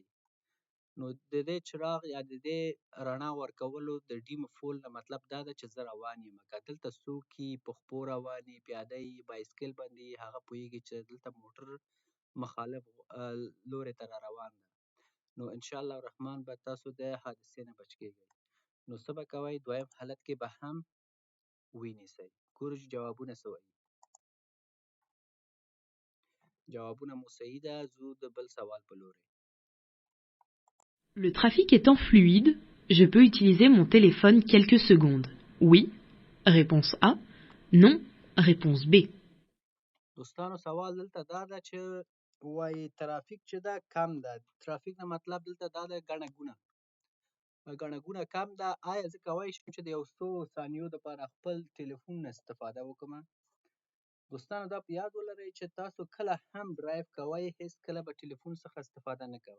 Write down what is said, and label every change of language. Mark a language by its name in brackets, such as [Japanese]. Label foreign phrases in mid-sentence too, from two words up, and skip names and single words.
[Pashto] نو د دې چراغ یا د دې رڼا ورکولو د ډیم فول نه مطلب دا ده چې زه روان یم، که دلته څوک یي په خپو روان یي، پیاده یي، بایسکل باندې یي، هغه پوهیږي چې دلته موټر مخالف لوري ته را روان ده. نو انشاءالله الرحمن به تاسو د حادثې نه بچ کیږئ. نو څه به کوئ؟ دویم حالت کې به هم ونیسئ. ګورو چې جوابونه څه وایي. جوابونه مو صحیح ده. ځو د بل سوال په لوري. [French] Le trafic étant fluide, je peux utiliser mon téléphone quelques secondes. Oui, réponse A. Non, réponse B. [Pashto] دوستانو سوال دلته دا ده چې وایي ترافیک چې ده کم ده. ترافیک نه مطلب دلته دا ده ګڼه ګونه. ګڼه ګونه کم ده. آیا زه کولی شم چې د یو څو ثانیو دپاره خپل تلیفون نه استفاده وکړمه؟ دوستانو دا په یاد ولرئ چې تاسو کله هم ډرایو کوئ هېڅکله به تلیفون څخه استفاده نه کوئ.